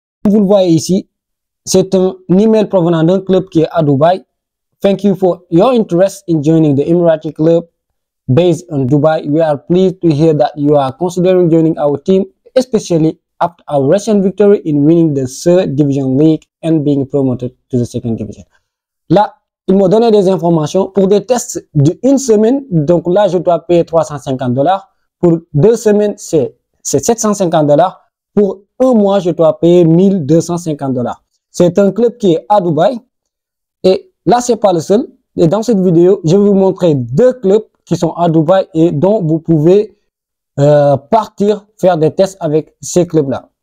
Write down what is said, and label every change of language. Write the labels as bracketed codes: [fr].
[fr] Vous le voyez ici, c'est un email provenant d'un club qui est à Dubaï. [en] Thank you for your interest in joining the Emirati club based in Dubai. We are pleased to hear that you are considering joining our team, especially after our recent victory in winning the third division league and being promoted to the second division. [fr] Là, ils m'ont donné des informations pour des tests d'une semaine. Donc là, je dois payer $350. Pour 2 semaines, c'est $750. Pour 1 mois, je dois payer $1250. C'est un club qui est à Dubaï. Et là, c'est pas le seul. Et dans cette vidéo, je vais vous montrer 2 clubs qui sont à Dubaï et dont vous pouvez partir faire des tests avec ces clubs-là.